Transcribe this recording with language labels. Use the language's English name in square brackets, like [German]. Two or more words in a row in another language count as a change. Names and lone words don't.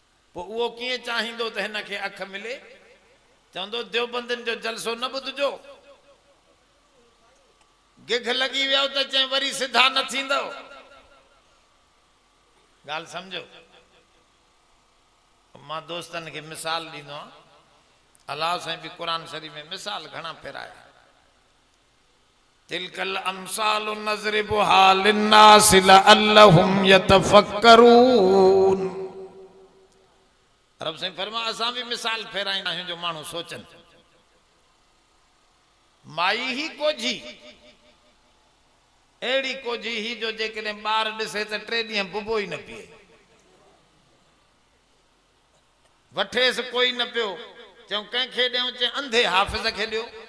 [Sindhi] पो उहो कीअं चाहींदो त हिन खे अख मिले? चवंदो देवबंदिन जो जलसो न ॿुधजो, गिघ लगी वियो त चए वरी सिधा न थींदो। गाल समझो। मां दोस्तन के मिसाल ॾींदो आहियां। अल्लाह साईं भी कुरान शरीफ में मिसाल घणा फेराया। [Arabic] تلك الأمثال نضربها للناس لعلهم يتفكرون. [Sindhi] रब साईं फरमा असां भी मिसाल फेराईंदा आहियूं जो माण्हू सोचनि। माई ही कोझी अहिड़ी कोझी ही जो जेकॾहिं ॿार ॾिसे त 3 ॾींहं बुबो ई न पिए, वठेसि कोई न पियो, चऊं कंहिंखे ॾियूं, चए अंधे हाफ़िज़ खे ॾियो।